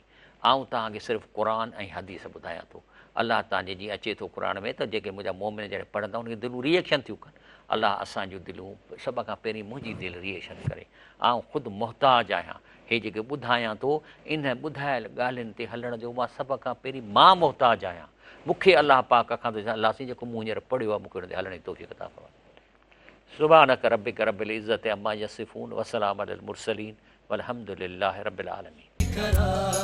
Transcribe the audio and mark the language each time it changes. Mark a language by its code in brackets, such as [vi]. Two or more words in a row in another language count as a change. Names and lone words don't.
[sd] आऊं तव्हांखे सिर्फ़ु क़ुर ऐं हदीस ॿुधायां थो। अलाह तव्हांजे जीअं अचे थो क़ुर में त जेके मुंहिंजा मोमिन जॾहिं पढ़ंदा उनखे दिलूं रिएक्शन थियूं कनि। अलाह असांजूं दिलूं सभ खां पहिरीं मुंहिंजी दिलि रिएक्शन करे। आउं ख़ुदि मुहताज आहियां, हे जेके ॿुधायां थो इन ॿुधायल ॻाल्हियुनि ते हलण जो मां सभ खां पहिरीं मां मुहताज आहियां। मूंखे अलाह पाक खां त अलाह साईं जेको मूं हींअर पढ़ियो आहे मूंखे हुन ते हलण जी तौफ़ीक़ अता फ़रमाए। [ar] سبحان ربك رب العزة عما يصفون وسلام على المرسلين والحمد لله رب العالمين.